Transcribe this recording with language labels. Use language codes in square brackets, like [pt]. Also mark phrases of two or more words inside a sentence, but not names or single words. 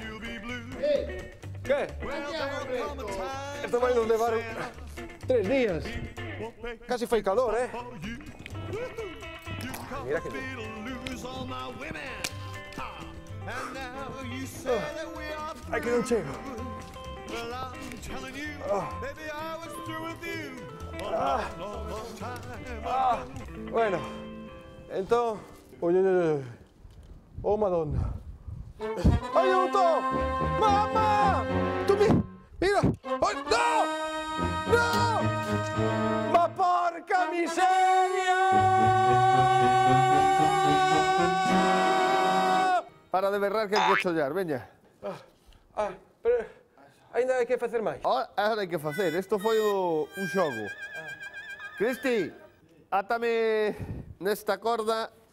[es] ¿Qué? Esto va a nos levar 3 días. Casi fue calor, ¿eh? Mira que Ay, [gl] que non chego. Bueno, entón... [it] Oh, Madonna. Aiuto! Mamma! Tu mira! Oh, no! No! Ma porca miseria! [gl] Para de berrar que hai que chollar, veña. Pero ainda hai que facer máis. Ahora hai que facer, isto foi un xogo. Cristi, átame nesta corda.